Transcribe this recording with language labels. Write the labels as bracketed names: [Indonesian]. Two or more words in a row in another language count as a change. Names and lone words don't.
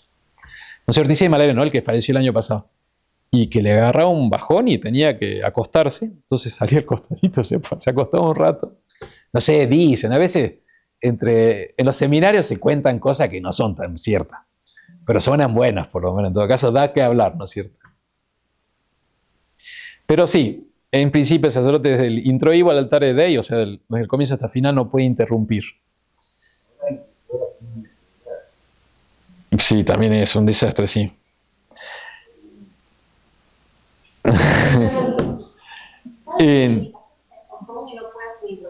[Spanish] Monseñor dice Malaria, ¿no? El que falleció el año pasado. Y que le agarraba un bajón y tenía que acostarse, entonces salía al costadito, se acostaba un rato. No sé, dicen, a veces en los seminarios se cuentan cosas que no son tan ciertas, pero suenan buenas por lo menos, en todo caso da que hablar, ¿no es cierto? Pero sí, en principio el sacerdote desde el [Latin] introibo al altare Dei, [Spanish] o sea, desde el comienzo hasta el final no puede interrumpir. Sí, también es un desastre, sí. ¿Cómo que no puede seguirlo?